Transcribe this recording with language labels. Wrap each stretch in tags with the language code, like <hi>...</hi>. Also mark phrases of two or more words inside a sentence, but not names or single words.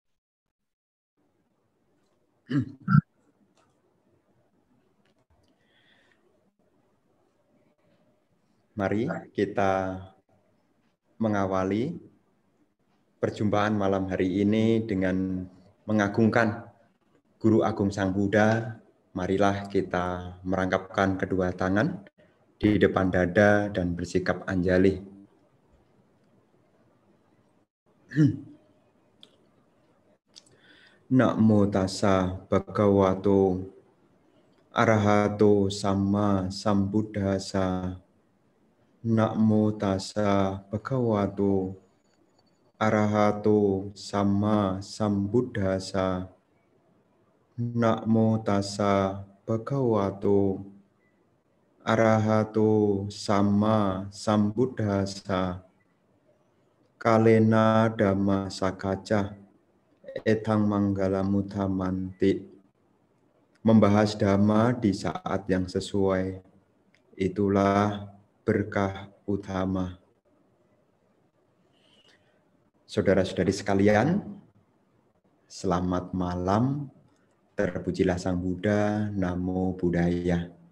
<id>Mari kita mengawali perjumpaan malam hari ini dengan mengagungkan Guru Agung Sang Buddha. Marilah kita merangkapkan kedua tangan di depan dada dan bersikap anjali.</id> <pi>Namo tassa bhagavato arahato samma sambuddhassa. Namo tassa bhagavato arahato samma sambuddhassa. Namo tassa bhagavato arahato samma sambuddhassa. Kalena dhamma sakaca etang manggala mutamanti.</pi> <id>Membahas dhamma di saat yang sesuai, itulah berkah utama. Saudara-saudari sekalian, selamat malam. Terpujilah Sang Buddha,</id> <pi>Namo Buddhaya.</pi>